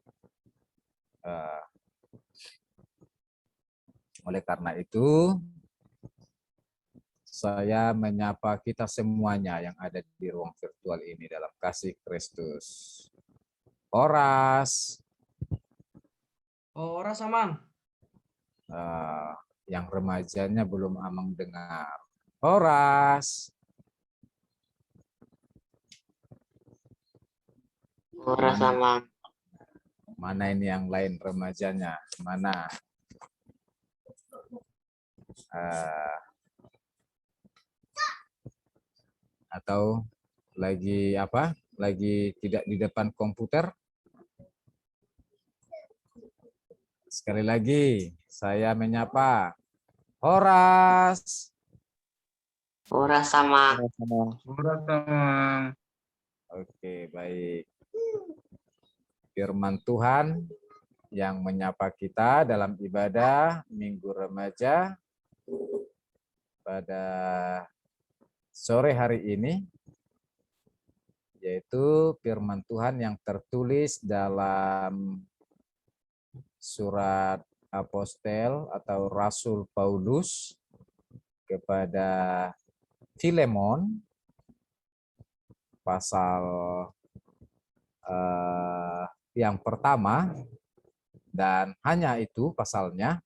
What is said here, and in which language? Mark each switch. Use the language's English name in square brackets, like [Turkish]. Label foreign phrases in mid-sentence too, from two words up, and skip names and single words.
[Indonesian] Oleh karena itu, saya menyapa kita semuanya yang ada di ruang virtual ini dalam kasih Kristus. Horas. [Batak Toba] Horas, Amang. [Indonesian] Yang remajanya belum Amang dengar. Horas. [Batak Toba] Horas, Amang. [Indonesian] Mana ini yang lain remajanya? Mana? Atau lagi apa? Lagi tidak di depan komputer? Sekali lagi, saya menyapa. Horas. [Batak Toba] Horas, Amang. Horas, Amang. [Indonesian] Oke, baik. Firman Tuhan yang menyapa kita dalam ibadah Minggu Remaja pada sore hari ini, yaitu firman Tuhan yang tertulis dalam surat Apostel atau Rasul Paulus kepada Filemon, pasal yang pertama, dan hanya itu pasalnya.